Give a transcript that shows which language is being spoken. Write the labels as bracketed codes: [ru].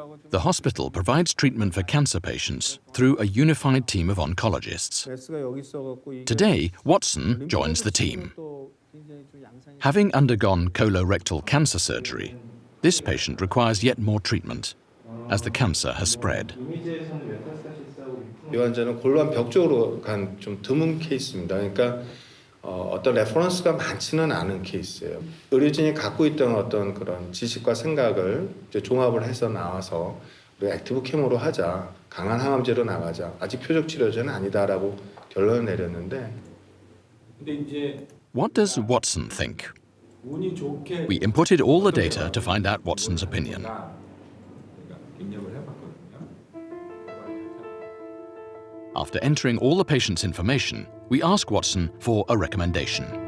[en] The hospital provides treatment for cancer patients through a unified team of oncologists. Today, Watson joins the team. Having undergone colorectal cancer surgery, this patient requires yet more treatment as the cancer has spread. [ko] 이 환자는 골반 벽 쪽으로 간 좀 드문 케이스입니다. 그러니까 어떤 레퍼런스가 많지는 않은 케이스예요. 의료진이 갖고 있던 어떤 그런 지식과 생각을 이제 종합을 해서 나와서 우리 액티브 케모로 하자, 강한 항암제로 나가자. 아직 표적 치료제는 아니다라고 결론을 내렸는데. [en] What does Watson think? We inputted all the data to find out Watson's opinion. After entering all the patient's information, we ask Watson for a recommendation.